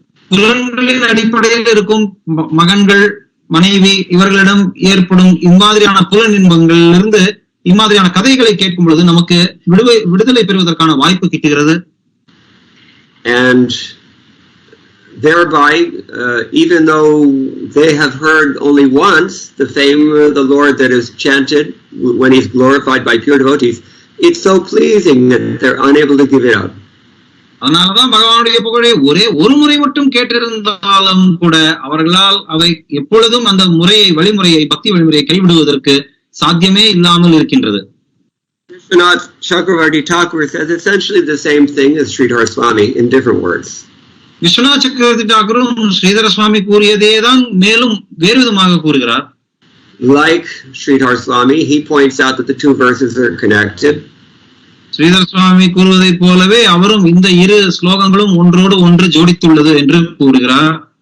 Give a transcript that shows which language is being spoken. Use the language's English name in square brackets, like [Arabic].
[Tamil] புலன்களின் அடிப்படையில் இருக்கும் மகன்கள், மனைவி, இவர்களிடம் ஏற்படும் இம்மாதிரியான புலன் இன்பங்களிலிருந்து இம்மாதிரியான கதைகளை கேட்கும் பொழுது நமக்கு விடுதலை பெறுவதற்கான வாய்ப்பு கிட்டுகிறது. [English] And thereby, even though they have heard only once the fame of the Lord that is chanted when he's glorified by pure devotees, it's so pleasing that they're unable to give it up. [Tamil] அதனாலதான் பகவானுடைய புகழை ஒரே ஒரு முறை மட்டும் கேட்டிருந்தாலும் கூட அவர்களால் அவை எப்பொழுதும் அந்த வழிமுறையை, பக்தி வழிமுறையை கைவிடுவதற்கு சாத்தியமே இல்லாமல் இருக்கின்றது. [English] Vishwanath Chakravarti Thakur says essentially the same thing as Sridhar Swami in different words. [Tamil] Viswanath சக்கரவர்த்தி தாக்கூரும் ஸ்ரீதர சுவாமி கூறியதேதான் மேலும் வேறு விதமாக கூறுகிறார். [English] Like Sridhar Swami, he points out that the 2 verses are connected. [Tamil] Sridhara சுவாமி கூறுவதை போலவே அவரும் இந்த 2 ஸ்லோகங்களும் ஒன்றோடு ஒன்று ஜோடித்துள்ளது என்று கூறுகிறார்.